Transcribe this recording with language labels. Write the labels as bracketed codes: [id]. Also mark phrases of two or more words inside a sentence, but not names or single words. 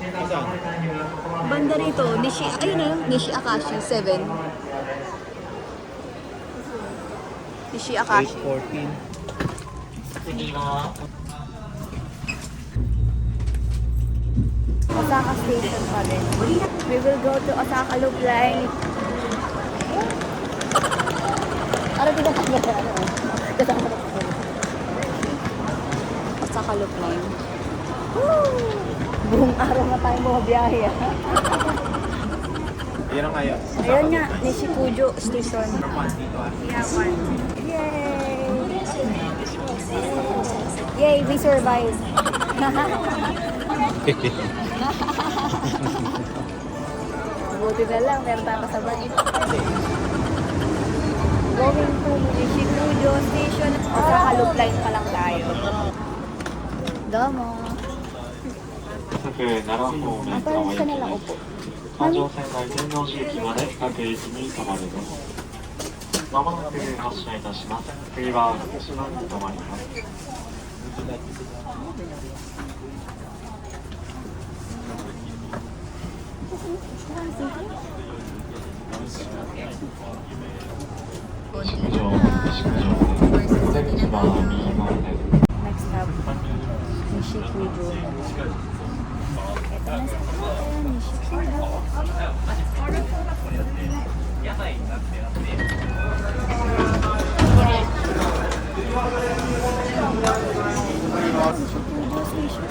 [tl] Banda rito, Nishi, ayun na, Nishi Akashi 7. Nishi Akashi. 814. Osaka Station pa din. [en] We will go to Osaka Loop Line. [tl] Ano din ang Osaka Loop Line. Woo! Buong araw na tayo bumabiyahe ah. Yan ang kaya. Ayun nga, Nishikujo Station. Iyawan. [en] Yay! Yay, we survived. [tl] Buti na lang, meron tayo kasabay. [en] Going to Nishikujo Station. [tl] Osaka Loop Line pa lang tayo. [ja] Domo. 各奈良方面 [tl] Ang parang ka nalang upo. [ja] 環状線内天王寺駅まで各駅に停まるです。まもなく発車いたします。次は福島に停まります。宿場、西九条です。お出口は右側です。 [en] Next stop, Nishikujo. [tl] Ito na sa atin, Nishikujo. Nishikujo Station.